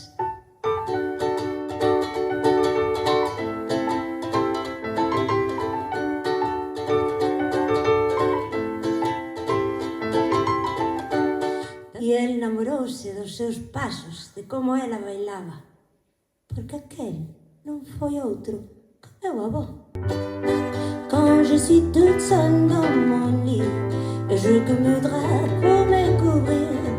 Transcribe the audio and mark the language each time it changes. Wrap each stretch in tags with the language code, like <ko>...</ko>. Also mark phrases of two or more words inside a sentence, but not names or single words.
<gl>E el namorouse dos seus pasos, de como ela bailaba, porque aquel non foi outro que meu avó.</gl> <fr>Quand je suis toute seule dans mon lit, je que me drape pour me couvrir.</fr>